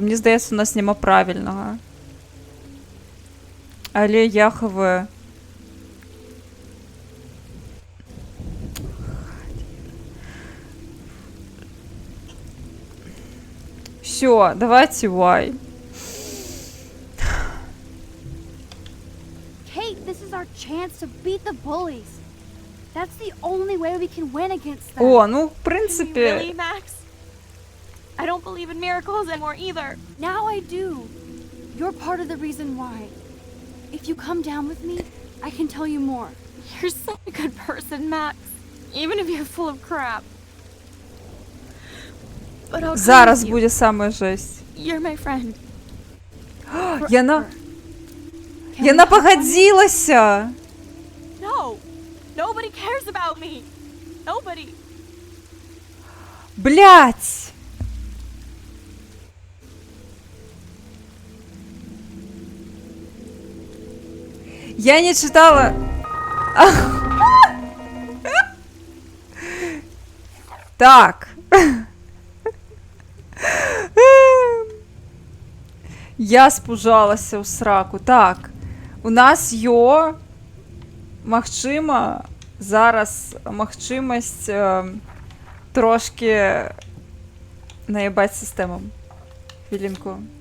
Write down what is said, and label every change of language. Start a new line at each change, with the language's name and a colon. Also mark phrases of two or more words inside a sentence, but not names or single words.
Belarusian: Мне здаецца, у нас няма правільнага. Але я хаваю. Все, давайте Y.
English: Kate, this is our chance to beat the bullies. That's the only way we can win against them.
Russian: О, ну, в принципе...
English: Really, Max? I don't believe in miracles anymore either. Now I do. You're part of the reason why. If you come down with me, I can tell you more. You're such a good person, Max. Even if you're full of crap.
Belarusian: Зараз буде саме жесть.
English: You're my friend.
Belarusian: Яна погодилася.
English: No. Nobody cares about me. Nobody.
Russian: Блять. Я не читала.
Belarusian: Так. Я спужалася ў сраку. Так, у нас магчыма, зараз магчымасць трошки наебаць сістэмам. Хвілінку.